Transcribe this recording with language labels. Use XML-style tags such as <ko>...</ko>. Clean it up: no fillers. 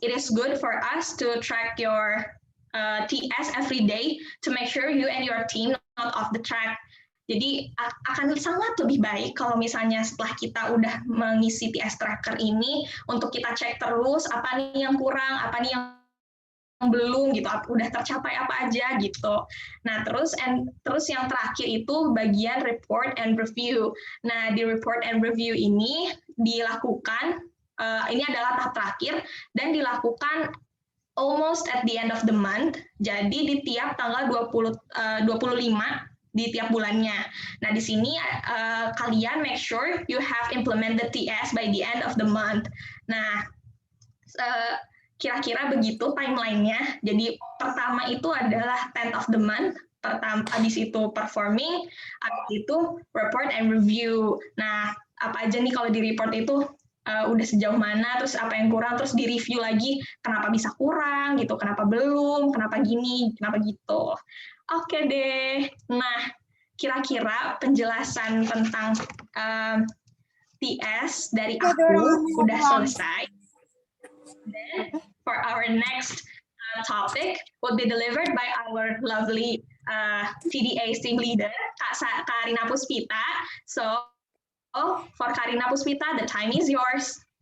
<en>It is good for us to track your TS every day to make sure you and your team not off the track.</en> <id>Jadi akan sangat lebih baik kalau misalnya setelah kita udah mengisi TS tracker ini untuk kita cek terus apa nih yang kurang, apa nih yang belum gitu, udah tercapai apa aja gitu. Nah, terus yang terakhir itu bagian report and review. Nah, di report and review ini dilakukan ini adalah tahap terakhir dan dilakukan</id> <en>almost at the end of the month.</en> <id>Jadi di tiap tanggal 25 di tiap bulannya. Nah, di sini kalian</id> <en>make sure you have implement the TS by the end of the month.</en> <id>Nah, kira-kira begitu timeline-nya. Jadi pertama itu adalah</id> <en>10th of the month,</en> <id>habis itu performing, habis itu report and review. Nah, apa aja nih kalau di report itu udah sejauh mana, terus apa yang kurang, terus di review lagi kenapa bisa kurang gitu, kenapa belum, kenapa gini, kenapa gitu. Oke deh. Nah, kira-kira penjelasan tentang TS dari aku udah selesai.</id> <en>Then, for our next topic will be delivered by our lovely TDA team leader, Kak Karina Puspita. So, for Karina Puspita, the time is yours.</en>